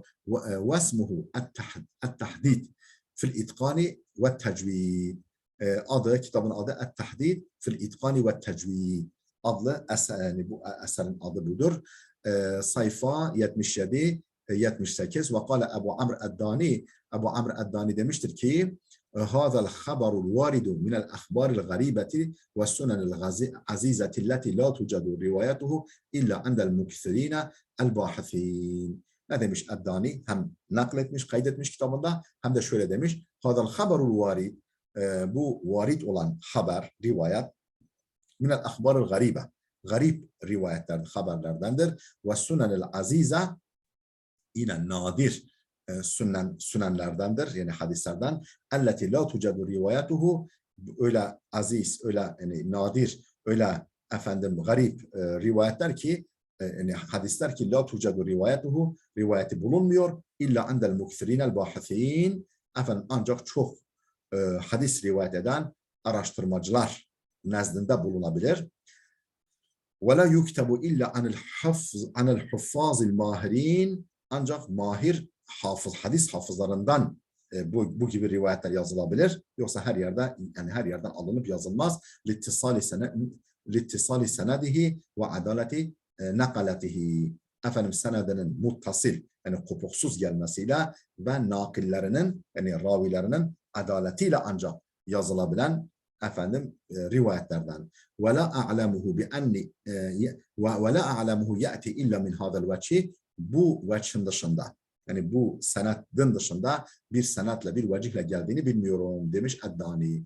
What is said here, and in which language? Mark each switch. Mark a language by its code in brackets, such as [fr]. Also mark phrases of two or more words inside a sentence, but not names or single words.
[ar] واسمه التحديد في الإتقان والتجويد. [tr] Adı, kitabın adı [ar] التحديد في الإتقان والتجويد. [tr] Adlı eser, yani bu eserin adı budur. Sayfa 77, 78 ve [ar] قال أبو عمرو الداني. [tr] Ebu Amr Eddani demiştir ki [ar] هذا الخبر الوارد من الأخبار الغريبة والسنن العزيزة التي لا توجد روايته إلا عند المكثرين الباحثين. [tr] Ne demiş Eddani? Hem nakletmiş, kaydetmiş kitabında hem de şöyle demiş. [ar] هذا الخبر الوارد [tr] bu varid olan haber, rivayet [ar] من الأخبار الغريبة. [tr] Garip rivayetler, haberlerdendir. [ar] والسنن العزيزة [tr] yine nadir sünenlerdendir. Yani hadislerden. [ar] التي لا توجد روايته [tr] öyle aziz, öyle yani nadir, öyle efendim garip rivayetler ki yani hadisler ki [ar] لا توجد روايته [tr] rivayeti bulunmuyor. [ar] إلا عند المكثرين الباحثين [tr] efendim ancak çok hadis rivayet eden araştırmacılar nezdinde bulunabilir. [ar] وَلَا يُكْتَبُ إِلَّا عَنَ الْحُفَّاظِ الْمَاهِرِينَ [tr] ancak mahir hafız, hadis hafızlarından bu gibi rivayetler yazılabilir. Yoksa her yerde yani her yerden alınıp yazılmaz. [ar] لِاتِّصَالِ سَنَدِهِ وَعَدَالَةِ نَقَلَتِهِ [tr] efendim senedinin muttasil yani kopuksuz gelmesiyle ve nakillerinin yani ravilerinin adaletiyle ancak yazılabilen efendim rivayetlerden. [ar] ولا أعلمه بأنه ولا أعلمه يأتي إلا من هذا الوجه [tr] bu vechin dışında yani bu senedin dışında bir senetle bir vecihle geldiğini bilmiyorum demiş Eddani.